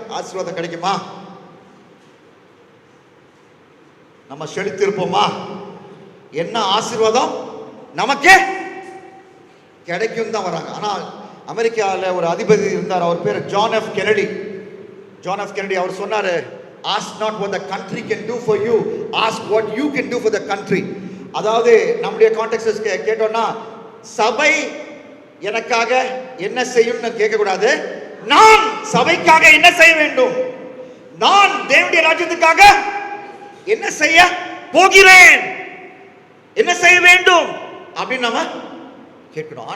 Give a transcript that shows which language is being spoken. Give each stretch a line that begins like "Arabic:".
Tamil: ஆசீர்வாதம் கிடைக்குமா, நம்ம செழித்திருப்போமா, என்ன ஆசீர்வாதம் நமக்கு கிடைக்கும் தான் வராங்க. ஆனால் அமெரிக்காவில் ஒரு அதிபதி இருந்தார், அவர் பேர் ஜான் எஃப் கெனடி. அவர் சொன்னாரு,
English: ask not what the country can do for you, ask what you can do for the country.
Tamil: அதாவது நம்முடைய கான்டெக்ஸ்ட் கேட்டோம்னா, சபை எனக்காக என்ன செய்யும்னு கேட்க கூடாது, நான் சபைக்காக என்ன செய்ய வேண்டும், நான் தேவனுடைய ராஜ்யத்துக்காக என்ன செய்ய போகிறேன், என்ன செய்ய வேண்டும் அப்படின்னு நம்ம கேட்கணும்.